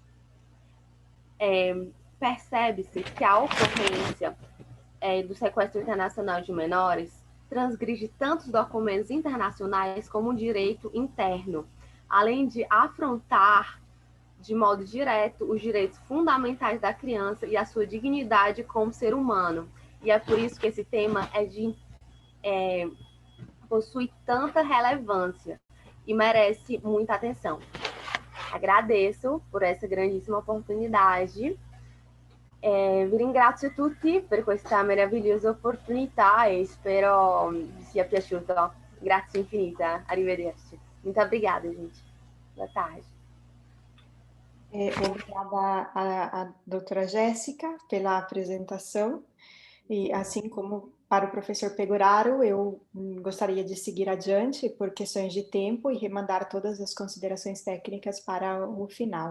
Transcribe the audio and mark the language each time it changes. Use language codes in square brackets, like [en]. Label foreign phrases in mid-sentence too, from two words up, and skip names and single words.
[pt] Percebe-se que a ocorrência do sequestro internacional de menores transgride tanto os documentos internacionais como o direito interno, além de afrontar de modo direto os direitos fundamentais da criança e a sua dignidade como ser humano. E é por isso que esse tema possui tanta relevância e merece muita atenção. Agradeço por essa grandissima oportunidade. [it] Vi ringrazio tutti per questa meravigliosa opportunità e spero vi sia piaciuto. Grazie infinita, arrivederci. [pt] Muito obrigada, gente. Boa tarde. Obrigada à doutora Jéssica pela apresentação. E assim como para o professor Pegoraro, eu gostaria de seguir adiante por questões de tempo e remandar todas as considerações técnicas para o final.